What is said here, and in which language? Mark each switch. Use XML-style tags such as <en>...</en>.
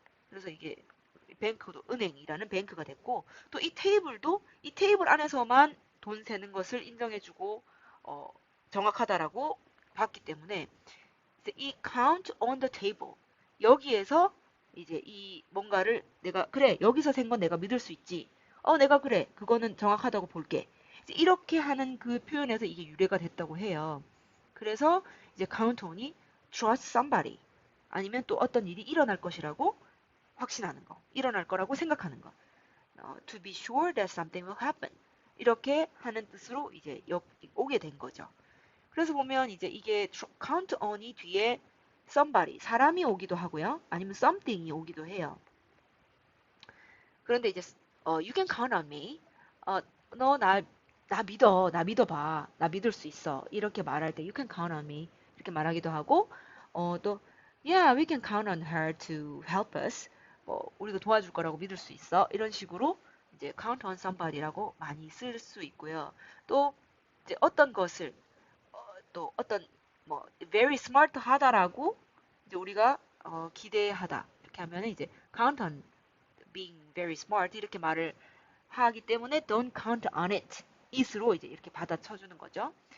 <ko>그래서 이게 뱅크도 은행이라는 뱅크가 됐고 또 이 테이블도 이 테이블 안에서만 돈 세는 것을 인정해주고 정확하다라고 봤기 때문에 이</ko> <en>count on the table</en> <ko>여기에서 이제 이 뭔가를 내가 그래 여기서 센 건 내가 믿을 수 있지. 내가 그래 그거는 정확하다고 볼게. 이렇게 하는 그 표현에서 이게 유래가 됐다고 해요. 그래서 이제 count on이</ko> <en>trust somebody</en> <ko>아니면 또 어떤 일이 일어날 것이라고 확신하는 거, 일어날 거라고 생각하는 거.</ko> <en>To be sure that something will happen.</en> <ko>이렇게 하는 뜻으로 이제 오게 된 거죠. 그래서 보면 이제 이게 count on이 뒤에 somebody, 사람이 오기도 하고요. 아니면 something이 오기도 해요. 그런데 이제</ko> <en>you can count on me.</en> <ko>너 나 믿어. 나 믿어봐. 나 믿을 수 있어. 이렇게 말할 때</ko> <en>you can count on me.</en> <ko>이렇게 말하기도 하고 또</ko> <en>yeah, we can count on her to help us.</en> <ko>우리도 도와줄 거라고 믿을 수 있어. 이런 식으로 이제 count on somebody라고 많이 쓸 수 있고요. 또 이제 어떤 것을 또 어떤 뭐 very smart 하다라고 이제 우리가 기대하다 이렇게 하면 이제</ko> <en>count on being very smart</en> <ko>이렇게 말을 하기 때문에</ko> <en>don't count on it</en> <ko>it으로 이제 이렇게 받아쳐주는 거죠.</ko>